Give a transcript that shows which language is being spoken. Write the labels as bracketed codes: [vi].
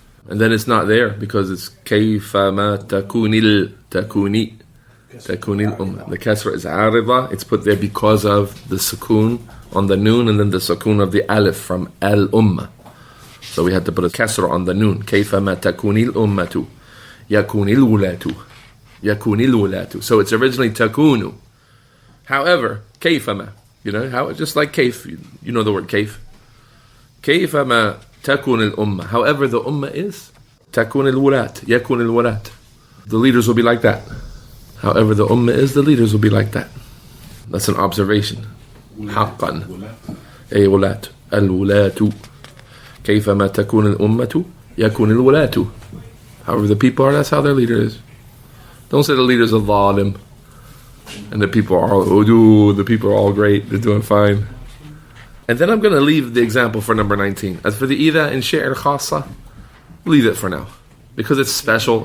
[en] And then it's not there because it's [ar] كيفما تكون تكوني الأمة. [en] The kasra is عارضة. It's put there because of the sukun on the noon and then the sukun of the alif from al-umma. So we had to put a kasra on the noon. [ar] كيفما تكون الأمة يكون الولاة. يكون الولاة. [en] So it's originally takunu. However, كيفما, you know, how just like كيف, you know the word كيف. [ar] كيفما تكون الأمة. [en] However the ummah is, [ar] تكون الولاة. يكون الولاة. [en] The leaders will be like that. However the ummah is, the leaders will be like that. That's an observation. [ar] حقا. أي ولاة. الولاة. كيفما تكون الأمة يكون الولاة. [en] However the people are, that's how their leader is. Don't say the leader's a zalim. And the people are all great. They're doing fine. And then I'm going to leave the example for number 19. As for the Ida and Shi'r Khassa, leave it for now. Because it's special.